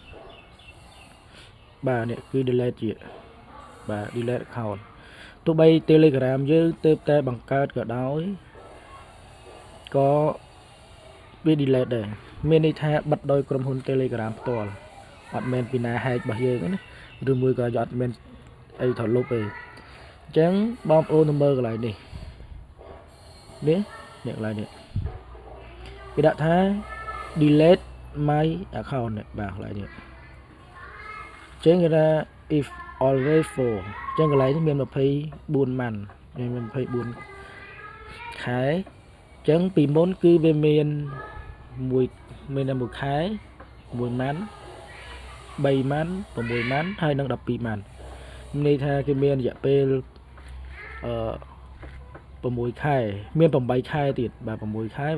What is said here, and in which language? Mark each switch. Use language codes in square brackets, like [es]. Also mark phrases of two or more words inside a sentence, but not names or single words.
[km] បាទនេះគឺ delete ជាបាទ [en] delete account [km] ទោះបី Telegram យើងទើបតែបង្កើតក៏ដោយក៏វា delete ដែរមានន័យថាបិទដោយក្រុមហ៊ុន Telegram ផ្ទាល់អត់មែនពីណា hack របស់យើងណាឬមួយក៏អត់មែនអីថតលុបទេអញ្ចឹងបងប្អូនទៅមើលកន្លែងនេះ កន្លែងនេះគេដាក់ថា [en] delete my account [km] បាទកន្លែងនេះអញ្ចឹងគេថា [en] if always for [km] អញ្ចឹងកន្លែងនេះមាន24ម៉ាន់មាន24ខែអញ្ចឹងពីមុនគឺវាមាន 1ខែ1ម៉ាន់3ម៉ាន់6ម៉ាន់ហើយនឹង12ម៉ាន់ន័យថាគេមានរយៈពេល6ខែមាន8ខែទៀតបាទ6ខែ